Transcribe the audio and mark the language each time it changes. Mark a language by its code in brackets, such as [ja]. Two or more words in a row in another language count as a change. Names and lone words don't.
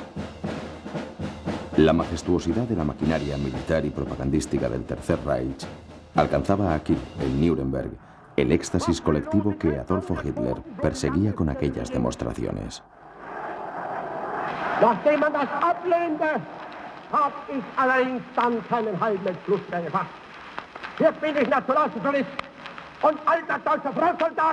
[es] La majestuosidad de la maquinaria militar y propagandística del Tercer Reich alcanzaba aquí, en Nuremberg, el éxtasis colectivo que Adolfo Hitler perseguía con aquellas demostraciones. [de] Nachdem man das ablehnte, hab ich allerdings dann keinen Halt mit Fluss mehr gefasst. Jetzt bin ich Nationalsozialist und alter deutscher Frontsoldat.